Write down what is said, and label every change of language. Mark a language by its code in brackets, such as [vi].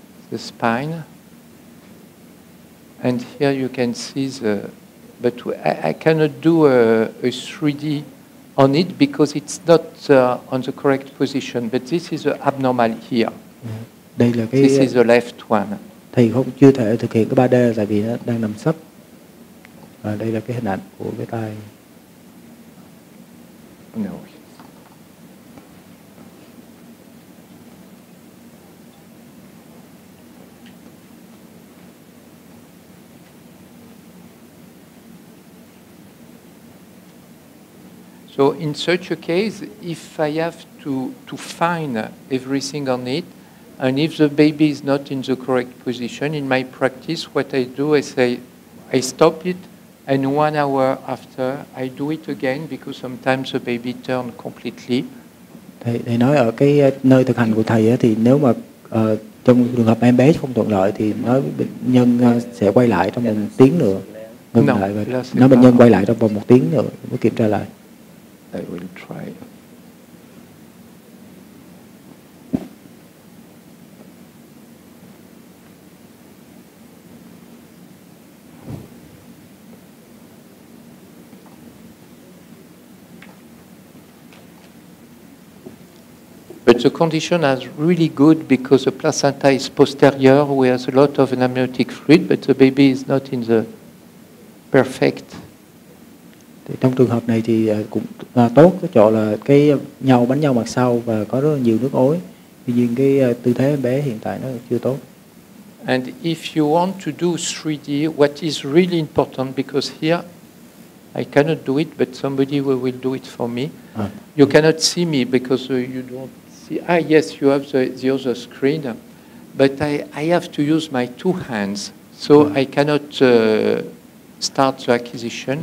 [en] The spine. And here you can see but I cannot do a 3D on it because it's not on the correct position. But this is the abnormal here. [vi] Đây là cái. [en] This is the left one. [vi] Thầy chưa thể thực hiện cái 3D tại vì nó đang nằm sấp. Và đây là cái hình ảnh của cái tay. [en] No. So in such a case, if I have to find everything on it, and if the baby is not in the correct position, in my practice, what I do is I stop it, and 1 hour after, I do it again because sometimes the baby turns completely. [vi] Thầy nói ở cái nơi thực hành của thầy ấy, thì nếu mà trong trường hợp em bé không thuận lợi thì nói bệnh nhân sẽ quay lại trong 1 tiếng nữa, ngừng lại và nói bệnh nhân quay lại trong vòng 1 tiếng nữa mới kiểm tra lại. [en] I will try. But the condition is really good because the placenta is posterior, where there's a lot of amniotic fluid, but the baby is not in the perfect. [vi] Thì trong trường hợp này thì cũng tốt cái chỗ là cái bánh nhau mặt sau và có rất là nhiều nước ối. Tuy nhiên cái tư thế em bé hiện tại nó chưa tốt. [en] And if you want to do 3D, what is really important, because here I cannot do it, but somebody will do it for me. You cannot see me because you don't see. Yes, you have the other screen, but I have to use my 2 hands, so I cannot start the acquisition.